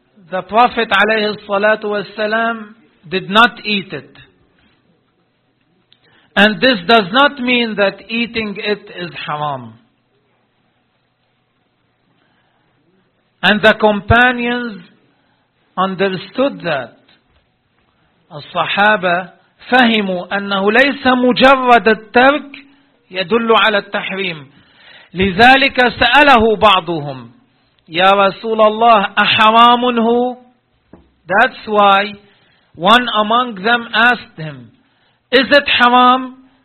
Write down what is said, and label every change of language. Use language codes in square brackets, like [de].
[en] The Prophet عليه الصلاة والسلام did not eat it. And this does not mean that eating it is haram. And the companions understood that. [ar] الصحابة فهموا أنه ليس مجرد الترك يدل على التحريم. لذلك سأله بعضهم يا رسول الله أحرام هو؟ [en] That's why one among them asked him, is it haram?